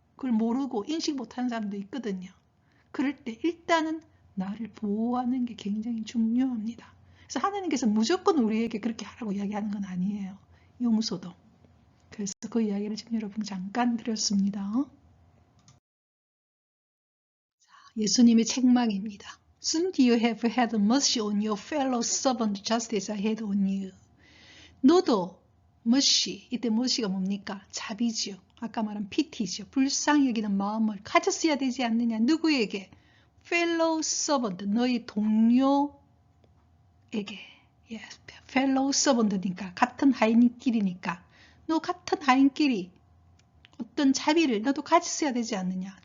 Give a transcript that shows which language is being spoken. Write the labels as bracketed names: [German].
[Korean] 그걸 모르고 인식 못하는 사람도 있거든요. 그럴 때 일단은 나를 보호하는 게 굉장히 중요합니다. 그래서 하나님께서 무조건 우리에게 그렇게 하라고 이야기하는 건 아니에요. 용서도. 그래서 그 이야기를 지금 여러분 잠깐 드렸습니다. 예수님의 책망입니다. [English] Soon you have had mercy on your fellow servant just as I had on you. [Korean] 너도 mercy, 이때 mercy가 뭡니까? 자비지요. 아까 말한 pity죠. 불쌍히 여기는 마음을 가졌어야 되지 않느냐. 누구에게? fellow servant, 너희 동료에게. Yes, fellow servant니까 같은 하인끼리니까 너 같은 하인끼리 어떤 자비를 너도 가졌어야 되지 않느냐.